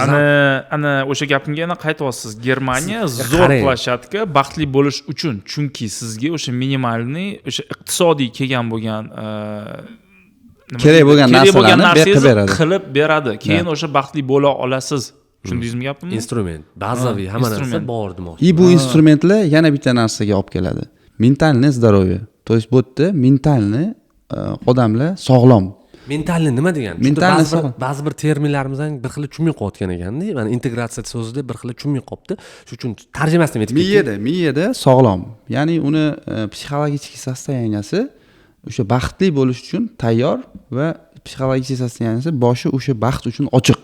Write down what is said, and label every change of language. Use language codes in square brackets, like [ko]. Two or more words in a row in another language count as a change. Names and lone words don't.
[uz] ana o'sha gapimga yana qaytyapsiz. Germaniya zo'r plashatka baxtli bo'lish uchun, chunki sizga o'sha minimalniy, o'sha iqtisodiy kelgan bo'lgan kerak bo'lgan narsalarni qilib beradi. Keyin o'sha baxtli bo'la olasiz. Tushundingizmi gapimni? Instrument, bazaviy hamma narsa bor demoqchi. Bu instrumentlar yana bitta narsaga olib keladi. [ru] Ментальный здоровье. То есть [uz] bu yerda mentalniy odamlar sog'lom. mentalni nima degani? Mentalni Ba'zi bir terminlarimizdan bir xil tushunmay qolayotgan ekanda. Mana integratsiya so'zida bir xil tushunmay qolibdi. Shuning uchun tarjimasini aytib ketdim. Miyada sog'lom. Ya'ni uni psixologik sostoyaniyasi o'sha baxtli bo'lish uchun tayyor va psixologik sostoyaniyasi boshi o'sha baxt uchun ochiq.